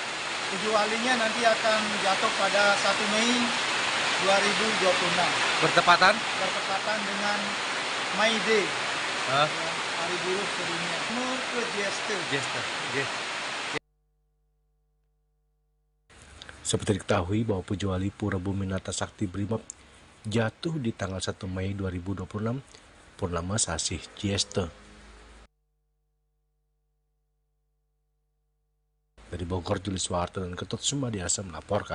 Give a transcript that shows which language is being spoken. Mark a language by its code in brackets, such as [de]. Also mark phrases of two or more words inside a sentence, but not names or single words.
[id] Puja Walinya nanti akan jatuh pada 1 Mei 2026. Bertepatan dengan May Day, Hari Buruh Sedunia. Ke Jester. Seperti diketahui bahwa Puja Wali Pura Bumi Nata Sakti Brimob jatuh di tanggal 1 Mei 2026, purnama sasih Jester. Dari Bogor, Julius Warta dan Ketut Sumadiasa melaporkan.